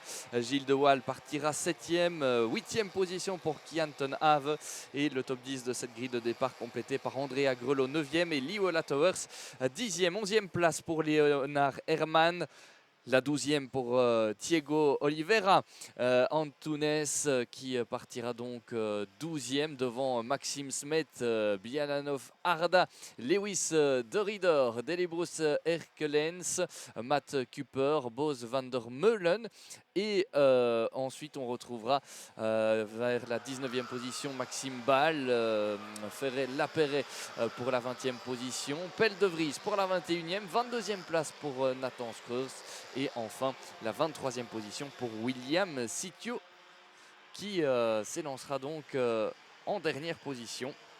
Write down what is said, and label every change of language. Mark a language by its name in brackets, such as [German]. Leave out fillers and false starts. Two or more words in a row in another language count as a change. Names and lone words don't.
[French] Gilles De Waal partira septième, huitième position pour Kian Ten Have, et le top 10 de cette grille de départ complété par Andrea Grelot, 9e, et Liola Towers, 10e. 11e place pour Leonard Herman. La 12e pour Thiago Oliveira. Antunes qui partira donc 12e devant Maxime Smet, Bialanov Arda, Lewis De Ridder, Delibrus Herkelens, Matt Cooper, Bose van der Meulen. Et ensuite, on retrouvera vers la 19e position Maxime Ball, Ferré Lapéret pour la 20e position, Pelle de Vries pour la 21e, 22e place pour Nathan Skreus. Et enfin, la 23e position pour William Sitio qui s'élancera donc en dernière position.